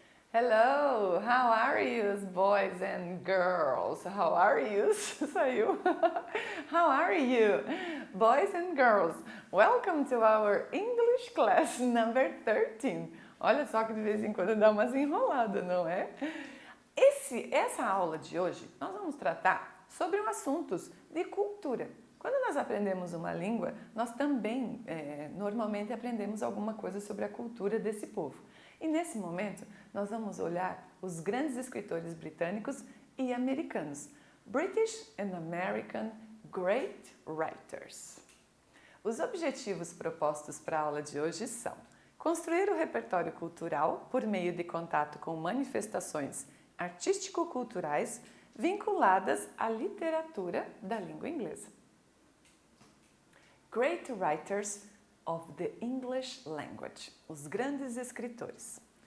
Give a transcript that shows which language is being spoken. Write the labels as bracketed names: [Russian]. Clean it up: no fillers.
[English] Hello, how are you, boys and girls? How are you? Saiu. How are you, boys and girls? Welcome to our English class number 13. [Portuguese] Olha só que de vez em quando dá umas enroladas, não é? Essa aula de hoje nós vamos tratar sobre assuntos de cultura. Quando nós aprendemos uma língua, nós também normalmente aprendemos alguma coisa sobre a cultura desse povo. E nesse momento, nós vamos olhar os grandes escritores britânicos e americanos. [English] British and American Great Writers. [Portuguese] Os objetivos propostos para a aula de hoje são construir o repertório cultural por meio de contato com manifestações artístico-culturais vinculadas à literatura da língua inglesa. [English] Great Writers of the English Language, os grandes escritores.